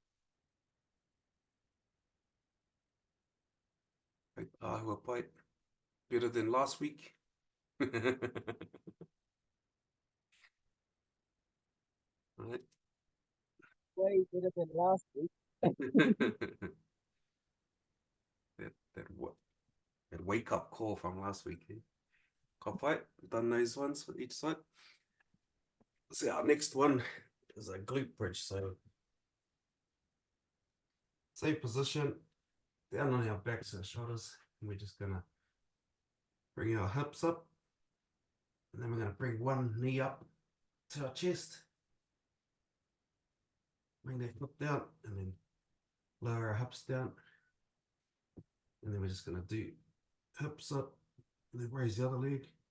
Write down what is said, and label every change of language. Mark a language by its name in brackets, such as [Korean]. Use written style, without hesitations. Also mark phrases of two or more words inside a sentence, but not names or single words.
[Māori] Hei āhua pai. [English] Better than last week. Right. Way better than last week. that wake up call from last week. [Māori] Eh? Ka pai, [English] done those ones for each side. So our next one is a glute bridge. So Same position, down on our backs and shoulders, and we're just gonna bring our hips up, and then we're gonna bring one knee up to our chest, bring that foot down, and then lower our hips down, and then we're just gonna do hips up, and then raise the other leg.